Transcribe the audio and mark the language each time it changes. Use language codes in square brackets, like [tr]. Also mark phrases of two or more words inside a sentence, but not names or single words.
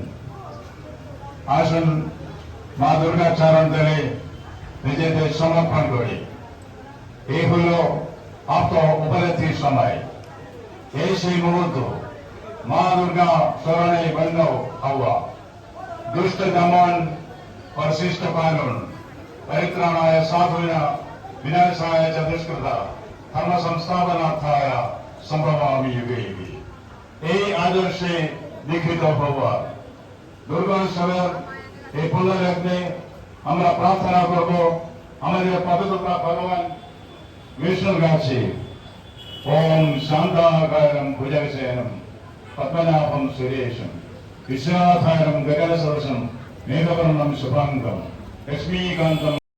[bn] আসুন মা দুর্গা চরণ তলে নিজেদের সমর্পণ করি। এই হল আত্ম উপলব্ধির সময়। এই সেই মুহূর্ত মা দুর্গা স্মরণে বন্ধ হওয়া, দুষ্ট দমন [hi] और शिष्ट पालन, [sa] परित्राणाय साधूनां विनाशाय च दुष्कृता धर्म संस्थापनार्थाय संभवामि युगे युगे। [bn] এই আদর্শে দীক্ষিত হওয়া দুর্গোৎসবের এই পুণ্যলগ্নে আমরা প্রার্থনা করব আমাদের পবিত্রতা ভগবান বিষ্ণুর কাছে। [sa] ওম শান্তাকারম ভুজগশয়নম পদ্মনাভম সুরেশম বিশ্বনাথায়ম গগনসদৃশম মেঘবর্ণম শুভাঙ্গম লক্ষ্মীকান্তম।